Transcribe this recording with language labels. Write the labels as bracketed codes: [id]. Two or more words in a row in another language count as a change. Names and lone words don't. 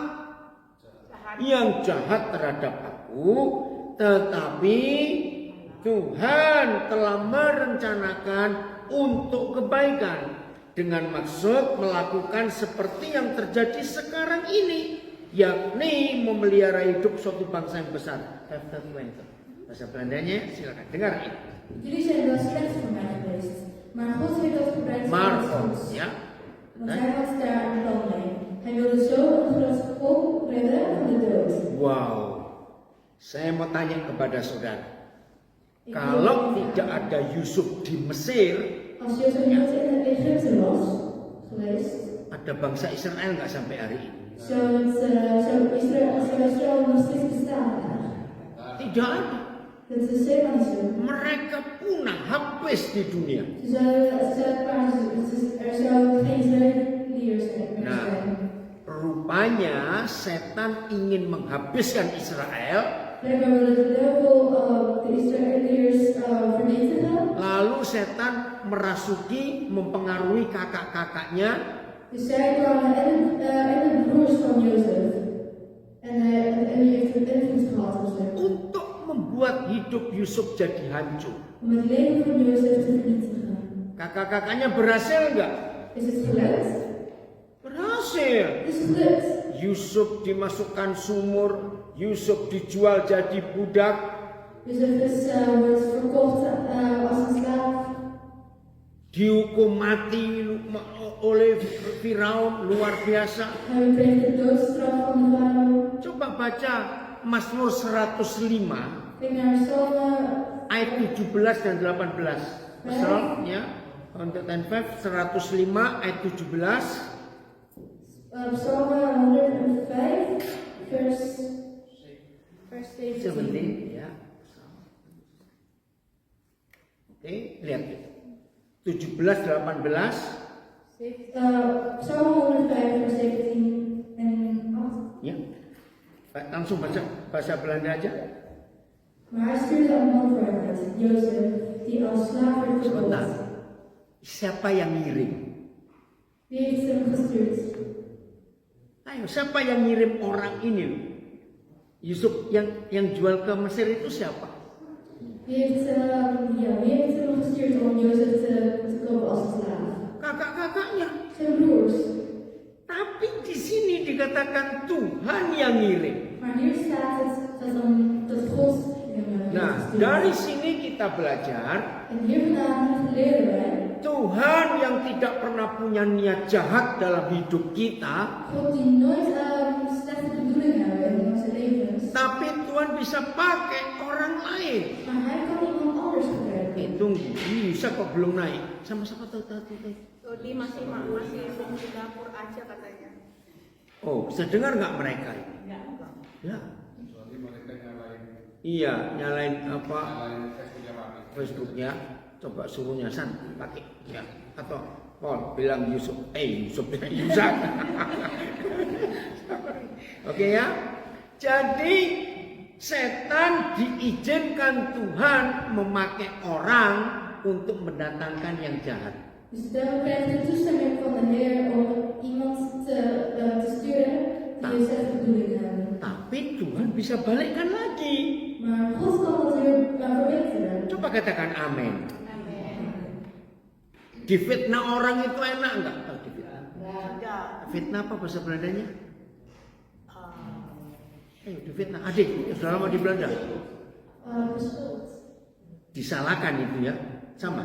[id] Yang jahat terhadap aku, tetapi Tuhan telah merencanakan untuk kebaikan dengan maksud melakukan seperti yang terjadi sekarang ini, yakni memelihara hidup suatu bangsa yang besar. Bahasa Belandanya silakan dengar ini. [nl] Jullie zijn wel slecht voor mij geweest, maar God heeft dat gebruikt voor ons Marvel, goeds. [id] ya. [nl] Want hij had daar een plan mee. Hij wilde zo een groot volk redden van de dood. Wow. [id] Saya mau tanya kepada saudara. [nl] Ik [id] Kalau [nl] wil- [id] tidak ada Yusuf di Mesir, [nl] Als Jozef niet in Egypte was geweest, [id] ada bangsa Israel nggak sampai hari ini? [nl] zou Israël nog steeds bestaan. [id] Tidak ada. [nl] Dat is helemaal niet zo. [id] Mereka punah, habis di dunia. [nl] Er zou geen Israëliërs meer [id] Nah, [nl] zijn. [id] rupanya setan ingin menghabiskan Israel, [nl] Blijkbaar wilde de duivel de Israëliërs vernietigen. [id] lalu setan merasuki, mempengaruhi kakak-kakaknya [nl] Dus zij kwamen en de broers van Jozef. En die heeft een invloed gehad op ze. [id] untuk membuat hidup Yusuf jadi hancur. [nl] Om het leven van Jozef te vernietigen. [id] Kakak-kakaknya berhasil nggak? [nl] Is het gelukt? [id] Berhasil. [nl] Is het gelukt? [id] Yusuf dimasukkan sumur, Yusuf dijual jadi budak, [nl] Jozef wordt verkocht als een slaaf. [id] dihukum mati oleh Firaun, luar biasa. [nl] Hij kreeg de doodstraf van de farao. [id] Coba baca Mazmur 105 [nl] Kijk naar Psalmen [id] ayat 17 dan 18. Psalm ya, 105 ayat 17. [nl] Psalmen 105, vers 17. [id] 17 ya. Oke, lihat itu. 17 18. [nl] Psalmen 105, vers 17 en 8. [id] Ya. Langsung baca bahasa Belanda aja. [nl] Maar hij stuurde een man voor hem uit, Jozef, die als slaaf werd [id] Sebentar. [nl] verkocht. [id] Siapa yang ngirim? [nl] Wie heeft hem gestuurd? [id] Ayo, siapa yang ngirim orang ini loh? Yusuf yang jual ke Mesir itu siapa? [nl] Wie heeft hem gestuurd om Jozef te kopen als een slaaf? [id] Kakak-kakaknya. [nl] Zijn broers. [id] Tapi di sini dikatakan Tuhan yang ngirim. [nl] Maar hier staat het dat God hem [id] Nah, [nl] heeft gestuurd. [id] dari sini kita belajar [nl] En hier vandaan leren wij, [id] Tuhan yang tidak pernah punya niat jahat dalam hidup kita, [nl] God die nooit slechte bedoelingen hebben in onze levens, [id] tapi Tuhan bisa pakai orang lain. [nl] maar hij kan iemand anders gebruiken. [id] Tunggu, ini bisa kok belum naik. Sama-sama tuh. Dodi masih fungsi dapur aja katanya. Oh, bisa dengar nggak mereka? Ya. Kecuali mereka Iya, nyalain apa? nyalain Facebooknya Pak. Facebooknya. Coba suruh nyasan pakai ya. Atau Paul bilang Yusuf bilang Yusak. Oke ya. Jadi setan diizinkan Tuhan memakai orang untuk mendatangkan yang jahat. [nl] Dus daarom krijgt de toestemming van de Heer om iemand te sturen die een slechte bedoeling hebben. [id] Tapi Tuhan bisa balikkan lagi. [nl] Maar God kan dat weer verbeteren. [id] Coba katakan amin. Difitnah orang itu enak enggak? Oh, difitnah. Enggak. Fitnah apa bahasa Belandanya? Difitnah. Adik, sudah lama di Belanda. [nl] Beschuld. [id] Disalahkan itu ya, sama.